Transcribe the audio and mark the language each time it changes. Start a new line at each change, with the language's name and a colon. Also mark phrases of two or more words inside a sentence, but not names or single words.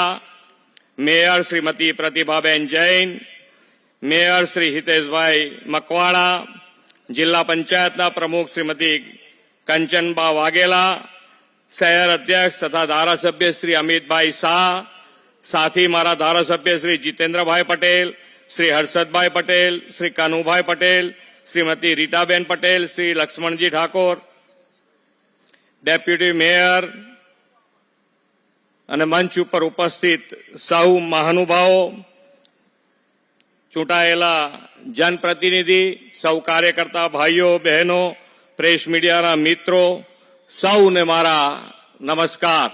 Gujarati: મેયર શ્રીમતી પ્રતિભાબેન જૈન, મેયર શ્રી હિતેશભાઈ મકવાણા, જિલ્લા પંચાયતના પ્રમુખ શ્રીમતી કંચનબા વાઘેલા, શહેર અધ્યક્ષ તથા ધારાસભ્ય શ્રી અમિતભાઈ શાહ, સાથી મારા ધારાસભ્ય શ્રી જિતેન્દ્રભાઈ પટેલ, શ્રી હર્ષદભાઈ પટેલ, શ્રી કાનુભાઈ પટેલ, શ્રીમતી રીટાબેન પટેલ, શ્રી લક્ષ્મણજી ઠાકોર, ડેપ્યુટી મેયર અને મંચ ઉપર ઉપસ્થિત સૌ મહાનુભાવો, ચૂંટાયેલા જનપ્રતિનિધિ, સૌ કાર્યકર્તા ભાઈઓ બહેનો, પ્રેસ મીડિયાના મિત્રો, સૌને મારા નમસ્કાર।